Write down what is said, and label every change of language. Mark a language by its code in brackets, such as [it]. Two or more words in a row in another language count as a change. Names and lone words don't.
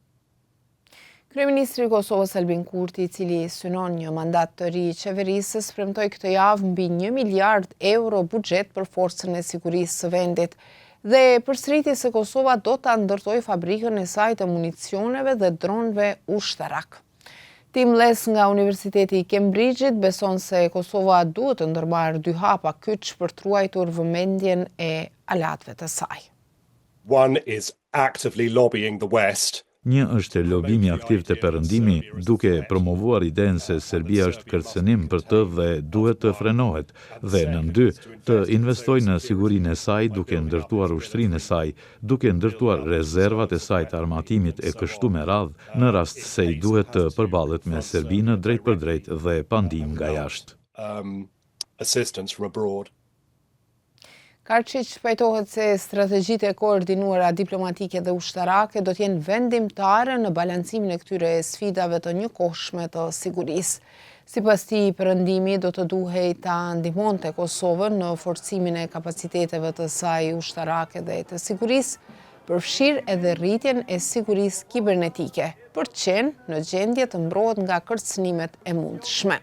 [sq] Kryeministri i Kosovës Albin Kurti, i cili synon një mandat të ri i qeverisës, premtoi këtë javë mbi 1 miliard euro buxhet për forcën e sigurisë së vendit dhe përsëriti se Kosova do ta ndërtojë fabrikën e saj të municioneve dhe dronëve ushtarak. Tim Les nga Universiteti i Cambridge-it beson se Kosova duhet të ndërmarrë 2 hapa kyç për të ruajtur vëmendjen e aleatëve të saj. [en] One is actively lobbying the West. [sq] Një është lobimi aktiv të perëndimi, duke promovuar idenë se Serbia është kërcënim për të dhe duhet të frenohet, dhe në 2, të investojë në sigurinë e saj duke ndërtuar ushtrinë e saj, duke ndërtuar rezervat e saj të armatimit e kështu me radhë në rast se i duhet të përballet me Serbinë drejt për drejt dhe pa ndihmë nga jashtë. [en] Assistance from abroad. [sq] Karqiq pajtohet se strategjitë e koordinuara diplomatike dhe ushtarake do t'jenë vendimtare në balancimin e këtyre sfidave të njëkohshme të sigurisë. Sipas tij, perëndimi do të duhej ta ndihmonte Kosovën në forcimin e kapaciteteve të saj ushtarake dhe të sigurisë, përfshirë edhe rritjen e sigurisë kibernetike, për të qenë në gjendje të mbrohet nga kërcënimet e mundshme.